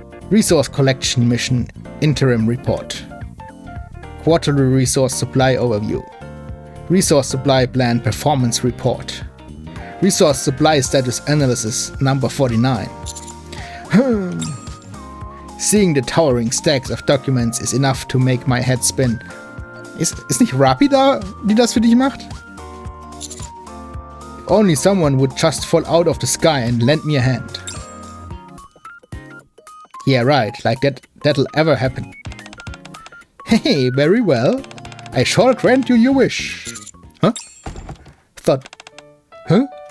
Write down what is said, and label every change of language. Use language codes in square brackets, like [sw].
[en] Resource collection mission interim report. Quarterly resource supply overview. Resource supply plan performance report. Resource supply status analysis number 49. Seeing the towering stacks of documents is enough to make my head spin. [de] Ist nicht Rappi da, die das für dich macht? [en] If only someone would just fall out of the sky and lend me a hand. Yeah, right, like that'll ever happen. Hey, very well. I shall grant you your wish. Huh? Thought. Huh?